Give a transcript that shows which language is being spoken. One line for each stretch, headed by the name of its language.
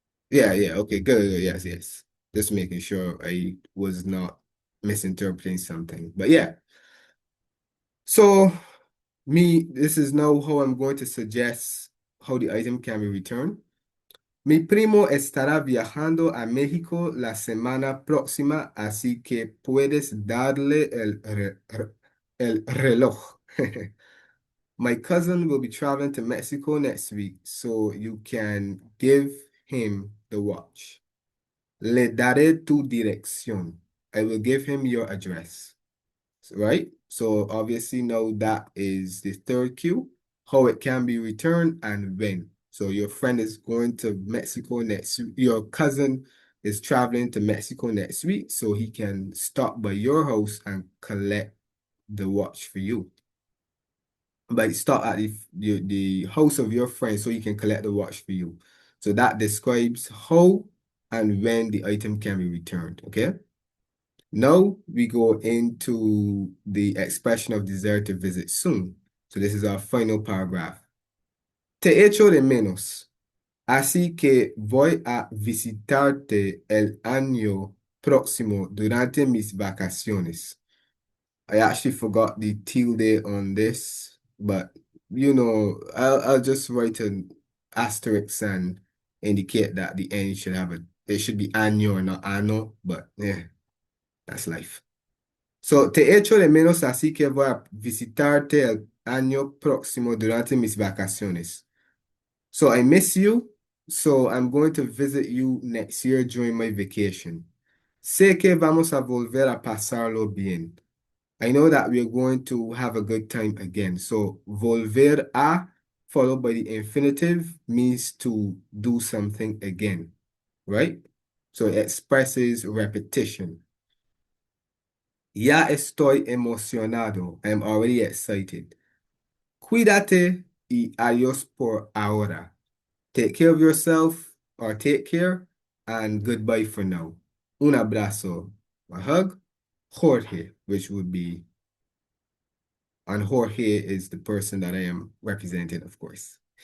English: Yeah, okay, good, yes, yes. Just making sure I was not misinterpreting something. But yeah, so this is now how I'm going to suggest how the item can be returned.
Spanish: Mi primo estará viajando a México la semana próxima, así que puedes darle el reloj.
English: My cousin will be traveling to Mexico next week, so you can give him the watch.
Spanish: Le daré tu dirección.
English: I will give him your address. Right? So obviously now that is the third cue, how it can be returned and when. So your friend is going to Mexico next week. Your cousin is traveling to Mexico next week, so he can stop by your house and collect the watch for you. But start at the house of your friend so he can collect the watch for you. So that describes how and when the item can be returned, okay? Now we go into the expression of desire to visit soon. So this is our final paragraph.
Spanish: Te echo de menos, así que voy a visitarte el año próximo durante mis vacaciones.
English: I actually forgot the tilde on this, but you know, I'll just write an asterisk and indicate that the N should have it should be año, not ano, but yeah, that's life.
Spanish: So, te echo de menos, así que voy a visitarte el año próximo durante mis vacaciones.
English: So, I miss you, so I'm going to visit you next year during my vacation.
Spanish: Sé que vamos a volver a pasarlo bien.
English: I know that we're going to have a good time again. So, volver a, followed by the infinitive, means to do something again, right? So, it expresses repetition.
Spanish: Ya estoy emocionado.
English: I'm already excited.
Spanish: Cuídate y adiós por ahora.
English: Take care of yourself or take care and goodbye for now.
Spanish: Un abrazo.
English: A hug. Jorge, which would be, and Jorge is the person that I am representing, of course.